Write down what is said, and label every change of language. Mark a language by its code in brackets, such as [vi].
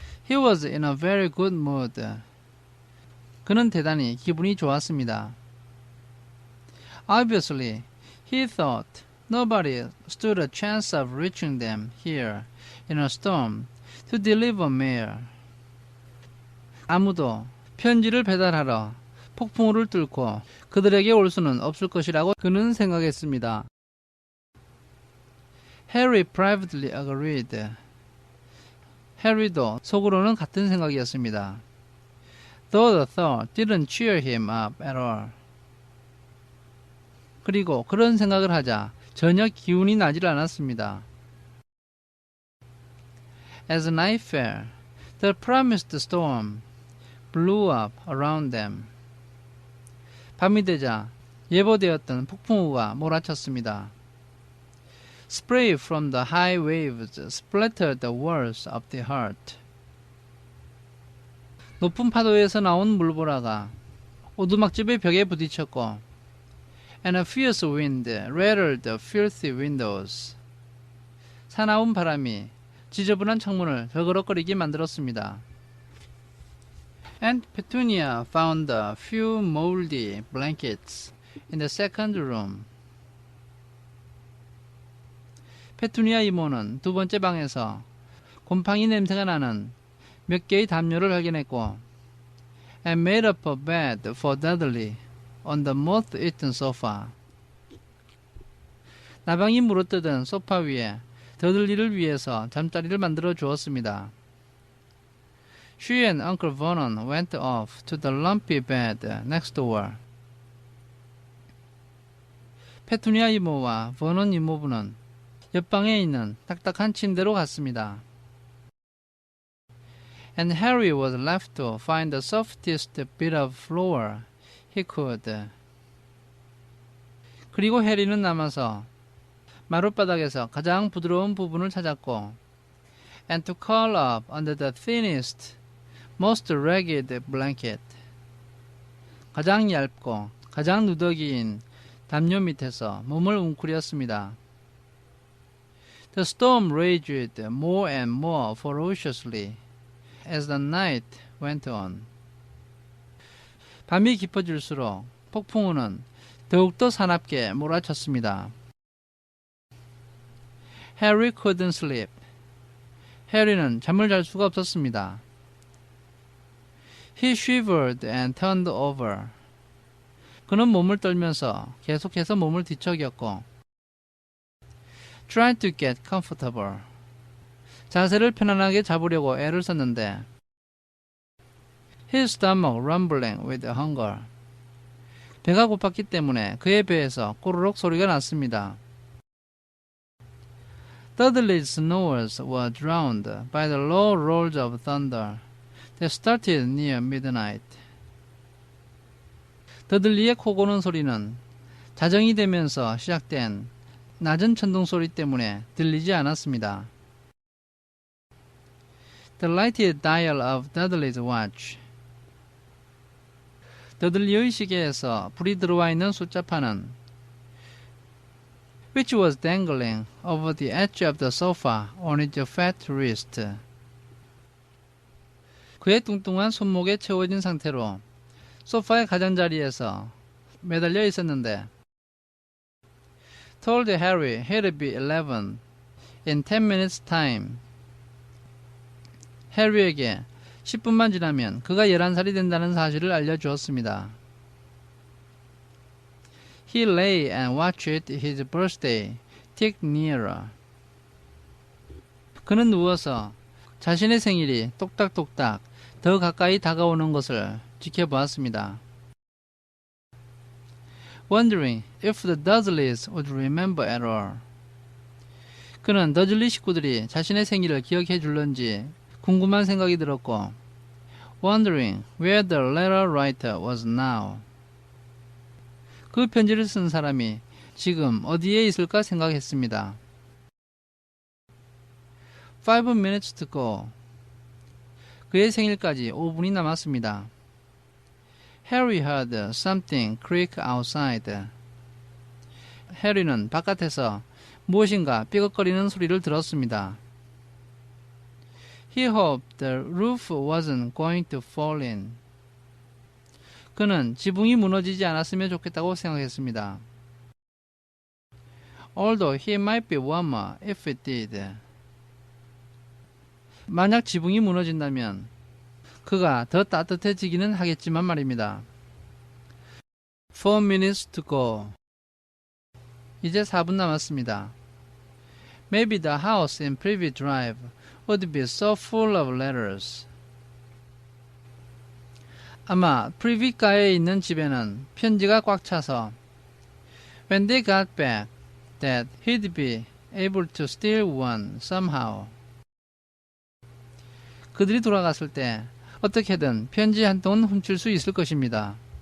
[en] He was in a very good mood. [ko] 그는 대단히 기분이 좋았습니다. [en] Obviously, he thought nobody stood a chance of reaching them here in a storm to deliver mail. [ko] 아무도 편지를 배달하러 폭풍우를 뚫고 그들에게 올 수는 없을 것이라고 그는 생각했습니다. [en] Harry privately agreed. [ko] 해리도 속으로는 같은 생각이었습니다. [en] Though the thought didn't cheer him up at all. [ko] 그리고 그런 생각을 하자 전혀 기운이 나질 않았습니다. [en] As night fell, the promised storm blew up around them. [ko] 밤이 되자 예보되었던 폭풍우가 몰아쳤습니다. [en] Spray from the high waves splattered the walls of the hut. [ko] 높은 파도에서 나온 물보라가 오두막집의 벽에 부딪혔고 [en] and a fierce wind rattled the filthy windows. [ko] 사나운 바람이 지저분한 창문을 덜그럭거리게 만들었습니다. [en] Aunt Petunia found a few moldy blankets in the second room. [ko] 페투니아 이모는 두 번째 방에서 곰팡이 냄새가 나는 몇 개의 담요를 발견했고 [en] and made up a bed for Dudley on the moth-eaten sofa. [ko] 나방이 물어뜯은 소파 위에 더들리를 위해서 잠자리를 만들어 주었습니다. [en] She and Uncle Vernon went off to the lumpy bed next door. [ko] 페투니아 이모와 버넌 이모부는 옆방에 있는 딱딱한 침대로 갔습니다. [en] And Harry was left to find the softest bit of floor he could. [ko] 그리고 해리는 남아서 마룻바닥에서 가장 부드러운 부분을 찾았고 [en] and to curl up under the thinnest, most ragged blanket. [ko] 가장 얇고 가장 누더기인 담요 밑에서 몸을 웅크렸습니다. [en] The storm raged more and more ferociously as the night went on. [ko] 밤이 깊어질수록 폭풍우는 더욱더 사납게 몰아쳤습니다. [en] Harry couldn't sleep. [ko] 해리는 잠을 잘 수가 없었습니다. [en] He shivered and turned over. [ko] 그는 몸을 떨면서 계속해서 몸을 뒤척였고 [en] tried to get comfortable. [ko] 자세를 편안하게 잡으려고 애를 썼는데 [en] his stomach rumbling with hunger. [ko] 배가 고팠기 때문에 그의 배에서 꼬르륵 소리가 났습니다. [en] Dudley's snores were drowned by the low rolls of thunder that started near midnight. [ko] 더들리의 코 고는 소리는 자정이 되면서 시작된 낮은 천둥 소리 때문에 들리지 않았습니다. [en] The lighted dial of Dudley's watch. [ko] 더들리의 시계에서 불이 들어와 있는 숫자판은 [en] which was dangling over the edge of the sofa on his fat wrist. [ko] 그의 뚱뚱한 손목에 채워진 상태로 소파의 가장자리에서 매달려 있었는데 [en] told Harry he'd be 11 in 10 minutes time. [ko] 해리에게 10분만 지나면 그가 11살이 된다는 사실을 알려주었습니다. [en] He lay and watched his birthday tick nearer. [ko] 그는 누워서 자신의 생일이 똑딱똑딱 더 가까이 다가오는 것을 지켜보았습니다. [en] Wondering if the Dursleys would remember at all. [ko] 그는 더즐리 식구들이 자신의 생일을 기억해 줄런지 궁금한 생각이 들었고 [en] wondering where the letter writer was now. [ko] 그 편지를 쓴 사람이 지금 어디에 있을까 생각했습니다. [en] 5 minutes to go. [ko] 그의 생일까지 5분이 남았습니다. [en] Harry heard something creak outside. [ko] 해리는 바깥에서 무엇인가 삐걱거리는 소리를 들었습니다. [en] He hoped the roof wasn't going to fall in. [ko] 그는 지붕이 무너지지 않았으면 좋겠다고 생각했습니다. [en] Although he might be warmer if it did. [ko] 만약 지붕이 무너진다면 그가 더 따뜻해지기는 하겠지만 말입니다. [en] 4 minutes to go. [ko] 이제 4분 남았습니다. [en] Maybe the house in Privy Drive would be so full of letters. [ko] 아마 프리비가에 있는 집에는 편지가 꽉 차서 [en] When they got back, that he'd be able to steal one somehow. [ko] 그들이 돌아갔을 때 어떻게든 편지 한 통은 훔칠 수 있을 것입니다.